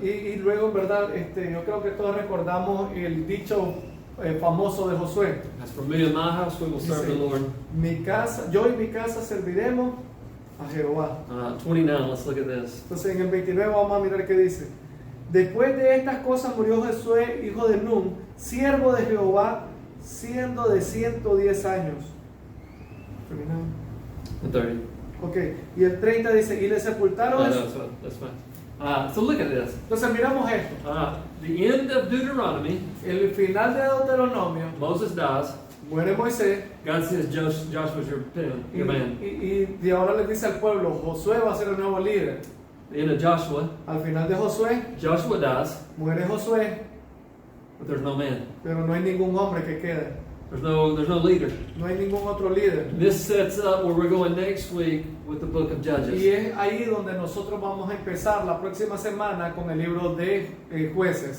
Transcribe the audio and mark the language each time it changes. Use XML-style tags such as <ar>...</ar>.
<es>Y luego, en verdad, yo creo que todos recordamos el dicho famoso de Josué.</es> <en>As for me and my house, we will serve the Lord.</en> <es>Yo y mi casa serviremos a Jehová.</es> <en>29, let's look at this.</en> <es>Entonces en el 29 vamos a mirar qué dice. Después de estas cosas murió Josué, hijo de Nun, siervo de Jehová, siendo de 110 años. Terminamos.</es> <en>The 30.</en> <es>Ok, y el 30 dice, y le sepultaron.</es> <en>That's fine. So look at this.</en> <es>Entonces miramos esto.</es> <en>The end of Deuteronomy,</en> <es>El final de Deuteronomio,</es> <en>Moses dies.</en> <es>muere Moisés.</es> <en>God says Joshua's your man.</en> <es>Y ahora le dice al pueblo, Josué va a ser el nuevo líder.</es> <en>The end of Joshua,</en> <es>Al final de Josué,</es> <en>Joshua dies,</en> <es>muere Josué,</es> <en>but there's no man.</en> <es>pero no hay ningún hombre que quede.</es> <en>There's no leader.</en> <es>No hay ningún otro líder.</es> <en>This sets up where we're going next week with the book of</en> <es>Y</es> <en>Judges.</en> <es>es ahí donde nosotros vamos a empezar la próxima semana con el libro de Jueces.</es>